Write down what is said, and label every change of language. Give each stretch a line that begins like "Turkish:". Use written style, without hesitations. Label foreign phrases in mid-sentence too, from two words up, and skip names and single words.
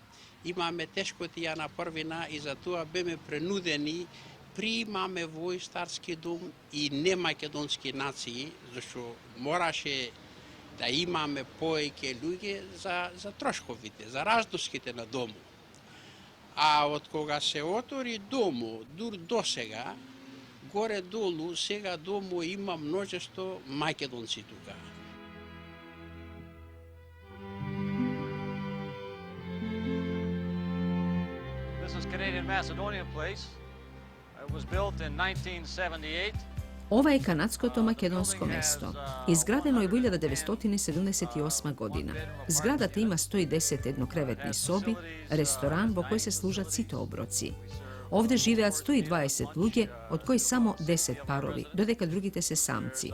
Macedonian: Имаме тешкотија на првина и за тоа беме принудени приимаме во овој старски дом и немакедонски нации, зашто мораше да имаме повеќе луѓе за трошковите, за раздуските на домот. А од кога се отвори домот, дур до сега, горе-долу, сега домот има множество македонци тука.
English: This is Canadian Macedonian Place. It was built in 1978.
Macedonian: Ова е канадското-македонско место. Изградено е во 1978 година. Зградата има 110 еднокреветни соби, ресторан во кој се служат сите оброци. Овде живеат 120 луѓе, од кои само 10 парови, додека другите се самци.